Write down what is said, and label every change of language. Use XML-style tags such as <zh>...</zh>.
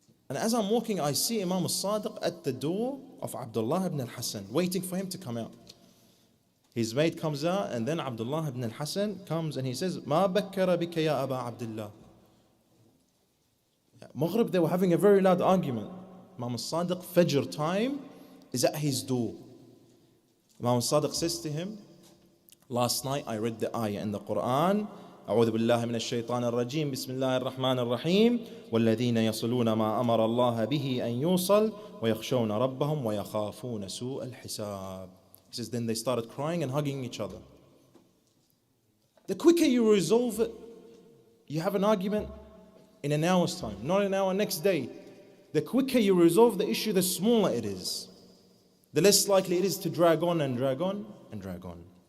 <en>And as I'm walking, I see Imam al-Sadiq at the door of Abdullah ibn al-Hasan, waiting for him to come out. His mate comes out, and then Abdullah ibn al-Hasan comes and he says,</en> <ar>Ma bakkara bika ya Aba Abdullah.</ar> <en>Maghrib, they were having a very loud argument. Imam al-Sadiq, Fajr time, is at his door. Imam al-Sadiq says to him, last night I read the ayah in the Quran,</en> <ar>أعوذ بالله من الشيطان الرجيم بسم الله الرحمن الرحيم والذين يصلون ما أمر الله به أن يوصل ويخشون ربهم ويخافون سوء الحساب.</ar> <en>He says, then they started crying and hugging each other. The quicker you resolve it, you have an argument in an hour's time, not an hour next day. The quicker you resolve the issue, the smaller it is. The less likely it is to drag on and drag on and drag on.</en>